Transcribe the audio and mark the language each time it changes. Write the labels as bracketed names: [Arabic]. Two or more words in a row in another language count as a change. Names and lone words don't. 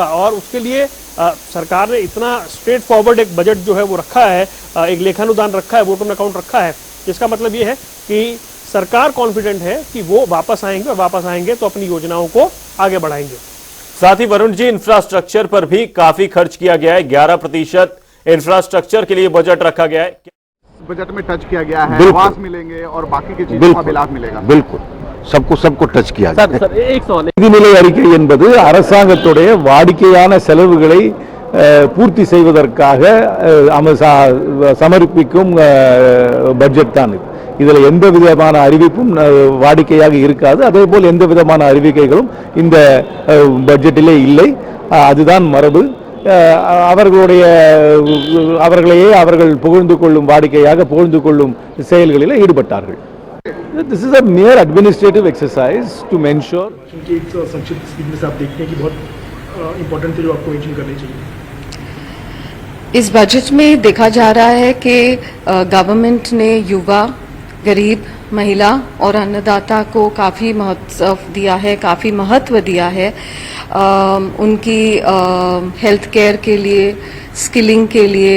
[Hindi] और उसके लिए सरकार ने इतना [English] straight forward [Hindi] एक बजट जो है वो रखा है, एक लेखानुदान रखा है, [English] vote on account [Hindi] रखा है, जिसका मतलब ये है कि सरकार कॉन्फिडेंट है कि वो वापस आएंगे और वापस आएंगे तो अपनी योजनाओं को आगे बढ़ाएंगे। साथ ही वरुण जी, इंफ्रास्ट्रक्चर पर भी काफी खर्च किया गया है, 11% इंफ्रास्ट्रक्चर के लिए बजट रखा गया है। बजट में टच किया गया है, आवास मिलेंगे और बाकी की चीजों का लाभ मिलेगा। बिल्कुल सबको टच किया जाए। [Tamil] நிதிநிலை அறிக்கை என்பது அரசாங்கத்துடைய வாடிக்கையான செலவுகளை பூர்த்தி செய்வதற்காக சமர்ப்பிக்கும் பட்ஜெட் தான் இது. இதில் எந்த விதமான அறிவிப்பும் வாடிக்கையாக இருக்காது. அதேபோல் எந்த விதமான அறிவிக்கைகளும் இந்த பட்ஜெட்டிலே இல்லை. அதுதான் மரபு. அவர்களையே அவர்கள் புகழ்ந்து கொள்ளும் வாடிக்கையாக புகழ்ந்து கொள்ளும் செயல்களில் ஈடுபட்டார்கள். [English] This is a mere administrative exercise to ensure. [Hindi] क्योंकि एक संक्षिप्त स्पीच में से आप देखते हैं कि बहुत इंपॉर्टेंट थे जो आपको मेंशन करने चाहिए। इस बजट में देखा जा रहा है कि गवर्नमेंट ने युवा, गरीब, महिला और अन्नदाता को काफ़ी महत्व दिया है उनकी [English] health care [Hindi] के लिए, स्किलिंग के लिए।